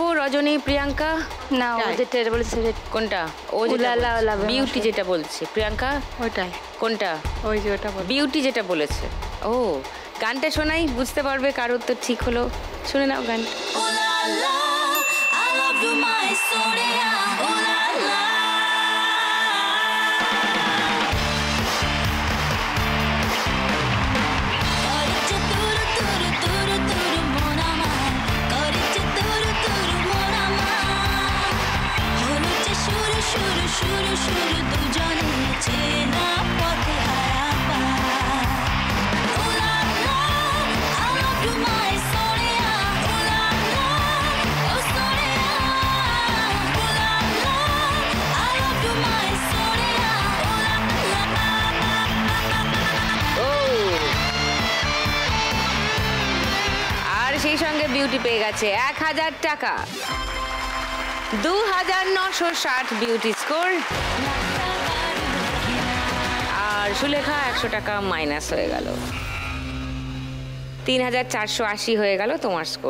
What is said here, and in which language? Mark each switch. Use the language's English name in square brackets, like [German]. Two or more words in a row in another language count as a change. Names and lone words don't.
[Bangla] রজনী, প্রিয়াঙ্কা। না, ও যেটা বলছে কোনটা? ও বিউটি যেটা বলছে, প্রিয়াঙ্কা ওইটাই। কোনটা? ওই যে ওটা বিউটি যেটা বলেছে। ও, গানটা শোনাই, বুঝতে পারবে কার উত্তর ঠিক হলো। শুনে নাও গান। [English] love you, my Sonia. Ooh la la. [Bangla] করিছে তুরু তুরু তুরু তুরু মন আমার. করিছে তুরু তুরু মন আমার. হলুছে শুরু শুরু শুরু শুরু দুজনে চেনা পথে হারাপা. [English] Ooh la la, I love you, my Sonia. Ooh la la, oh Sonia. Ooh la la, I love you, my Sonia. Ooh la la. [Bangla] ও আর সেই সঙ্গে বিউটি পেয়ে গেছে 1000 টাকা, 2960 বিউটি স্কোর, আর সুলেখা 100 টাকা মাইনাস হয়ে গেল, 3480 হয়ে গেল তোমার স্কোর।